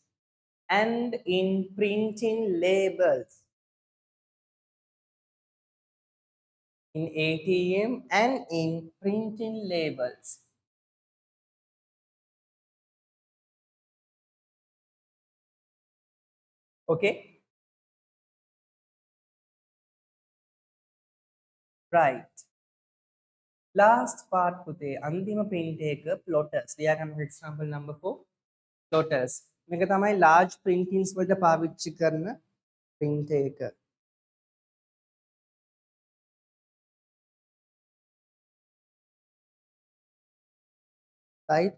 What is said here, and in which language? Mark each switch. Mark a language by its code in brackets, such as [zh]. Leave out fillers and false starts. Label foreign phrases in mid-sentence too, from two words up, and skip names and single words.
[en] In ATM and in printing labels. Okay? Right. Last part [si] පුතේ අන්තිම print එක plotters. ලියා ගන්න [en] example number 4 plotters. [si] මේක තමයි [en] large printings [si] වලට පාවිච්චි කරන print එක. [en] Right?